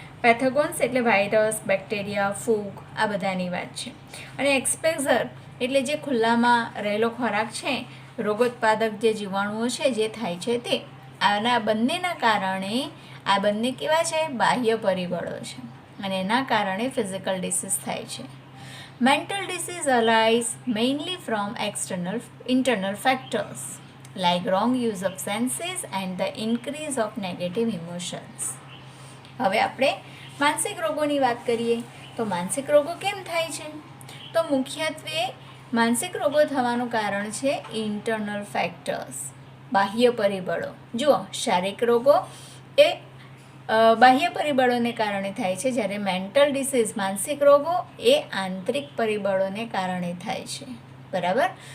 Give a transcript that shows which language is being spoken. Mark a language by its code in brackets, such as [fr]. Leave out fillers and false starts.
[gu] પેથોગોન્સ એટલે virus, bacteria, ફૂગ, આ બધાની વાત છે. અને એક્સપોઝર એટલે જે ખુલ્લામાં રહેલો ખોરાક છે, રોગોત્પાદક જે જીવાણુઓ છે જે થાય છે તે. આના બંનેના કારણે આ બંને કેવા છે? બાહ્ય પરિબળો છે, અને એના કારણે ફિઝિકલ ડિસીઝ થાય છે. [en] Mental disease arise mainly from internal factors like wrong use of senses and the increase of negative emotions. [gu] હવે આપણે માનસિક રોગોની વાત કરીએ તો માનસિક રોગો કેમ થાય છે? તો મુખ્યત્વે માનસિક રોગો થવાનું કારણ છે ઇન્ટરનલ ફેક્ટર્સ, બાહ્ય પરિબળો. જુઓ, શારીરિક રોગો એ બાહ્ય પરિબળોને કારણે થાય છે, જ્યારે મેન્ટલ ડિસીઝ, માનસિક રોગો એ આંતરિક પરિબળોને કારણે થાય છે, બરાબર.